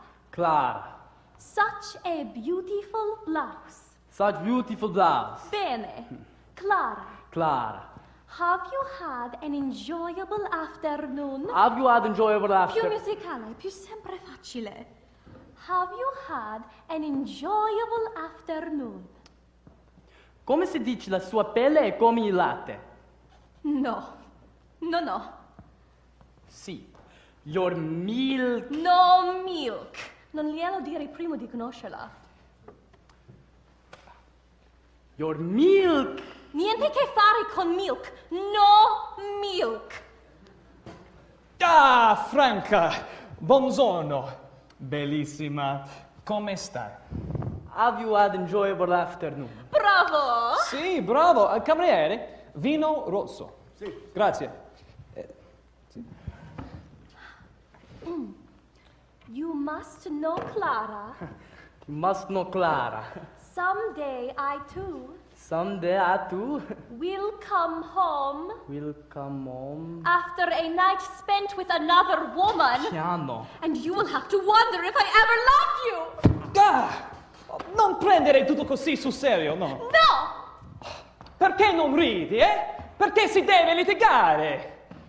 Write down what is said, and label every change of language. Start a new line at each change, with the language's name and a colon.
English: Clara. Such a beautiful blouse. Such beautiful blouse.
Italian: Bene. Clara, Clara.
English: have you had an enjoyable afternoon? Have you had enjoyable
Italian: Più
English: after?
Italian: musicale, più sempre facile.
English: Have you had an enjoyable afternoon?
Italian: Come si dice la sua pelle è come il latte?
English: No. No, no. Sì. Your milk. No milk.
Italian: Non glielo dire prima di conoscerla.
English: Your milk.
Italian: Niente che fare con milk.
English: No milk.
Italian: Ah, Franca, buongiorno. Bellissima. Come stai?
English: Have you had enjoyable afternoon?
Italian: Bravo. Sì, bravo. Cameriere, vino rosso. Sì. Grazie.
English: You must know, Clara. You must know Clara. Someday I too Someday I too will come home will come home. after a night spent with another woman.
Italian: Piano.
English: And you will have to wonder if I ever loved you.
Italian: Ah, non prendere tutto così sul serio, no? No. Perché non ridi, eh? Perché si deve litigare?